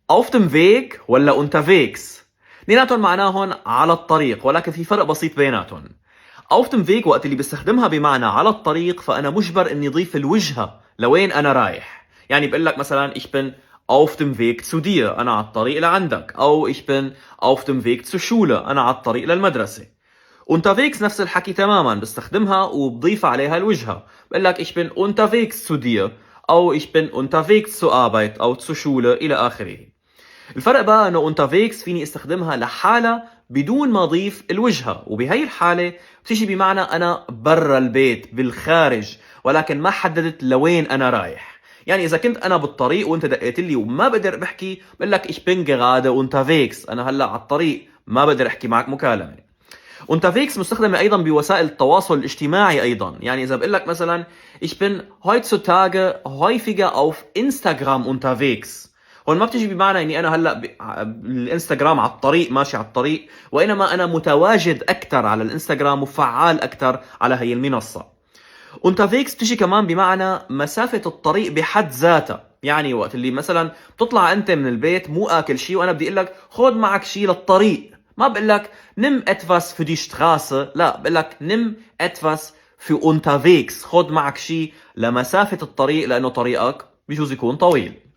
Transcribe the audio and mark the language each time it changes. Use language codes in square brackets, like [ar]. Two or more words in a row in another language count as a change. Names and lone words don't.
[de] auf dem Weg ولا unterwegs. [ar] اثنيناتهم معناهم على الطريق، ولكن في فرق بسيط بيناتهم. [de] auf dem Weg [ar] وقت اللي بستخدمها بمعنى على الطريق فأنا مجبر إني أضيف الوجهة لوين أنا رايح. يعني بقول لك مثلا [de] ich bin auf dem Weg zu dir، [ar] أنا على الطريق لعندك، أو [de] ich bin auf dem Weg zur Schule، [ar] أنا على الطريق للمدرسة. unterwegs نفس الحكي تماما، بستخدمها وبضيف عليها الوجهة. بقول لك [de] ich bin unterwegs zu dir، أو ich bin unterwegs zur Arbeit أو zur Schule [ar] إلى آخره. الفرق بقى انه unterwegs فيني استخدمها لحالة بدون ما اضيف الوجهة، وبهي الحالة بتيجي بمعنى انا برا البيت بالخارج، ولكن ما حددت لوين انا رايح. يعني اذا كنت انا بالطريق وانت دقيت لي وما بقدر بحكي، بقول لك [de] ich bin gerade unterwegs، [ar] انا هلا على الطريق ما بقدر احكي معك مكالمة. unterwegs مستخدمة ايضا بوسائل التواصل الاجتماعي ايضا. يعني اذا بقول لك مثلا [de] ich bin heutzutage häufiger auf Instagram unterwegs، [ar] هون ما بتيجي بمعنى اني انا هلا بالانستغرام على الطريق ماشي على الطريق، وانما انا متواجد اكثر على الانستغرام وفعال اكثر على هي المنصه. unterwegs بتيجي كمان بمعنى مسافه الطريق بحد ذاتها. يعني وقت اللي مثلا بتطلع انت من البيت مو اكل شيء وانا بدي اقول لك خذ معك شيء للطريق، ما بقول لك [de] nimm etwas für die Straße، [ar] لا بقول لك [de] nimm etwas für unterwegs، [ar] خذ معك شيء لمسافه الطريق لانه طريقك بجوز يكون طويل.